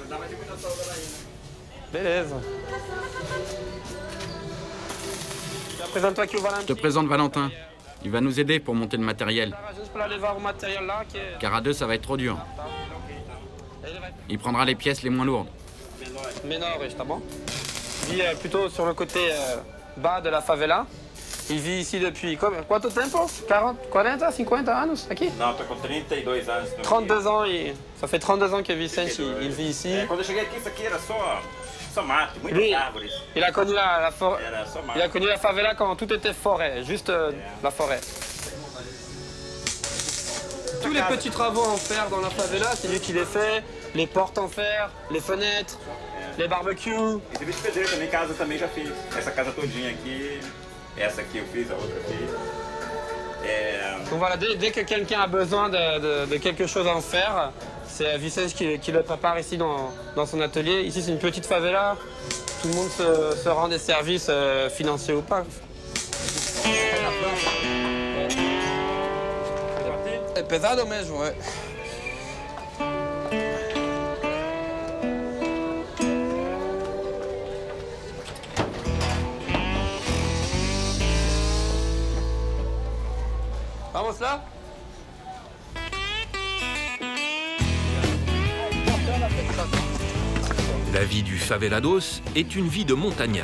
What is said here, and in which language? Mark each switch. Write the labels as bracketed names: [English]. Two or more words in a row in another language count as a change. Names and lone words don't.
[French] Je te présente Valentin. Il va nous aider pour monter le matériel. Car à deux, ça va être trop dur. Il prendra les pièces les moins lourdes. Il vit plutôt sur le côté bas de la favela. Il vit ici depuis [Portuguese] quanto tempo? 40, 40, 50 anos aqui? Non, tô com 32 anos. [French] 32 ans, ça fait 32 ans que Vicente il vit ici. [Portuguese] Quando eu cheguei aqui, isso aqui era só mato, muitas [French] Lui, [Portuguese] árvores. [French] il a connu la forêt. [Portuguese] Era só mato. [French] Il a connu la favela quand tout était forêt, juste la forêt. Tous les petits travaux en fer dans la favela, c'est lui qui les fait. Les portes en fer, les fenêtres, les barbecues. [Portuguese] E serviço de pedreiro também, casa também já fiz. Essa casa todinha aqui, essa aqui eu fiz, a outra eu fiz. [French] Donc voilà, dès que quelqu'un a besoin de quelque chose en fer, c'est Vicente qui le prépare ici dans son atelier. Ici, c'est une petite favela. Tout le monde se rend des services financiers ou pas. [Portuguese] É pesado mesmo, [French] ouais. [Portuguese] Vamos là? [French] La vie du favelados est une vie de montagnard.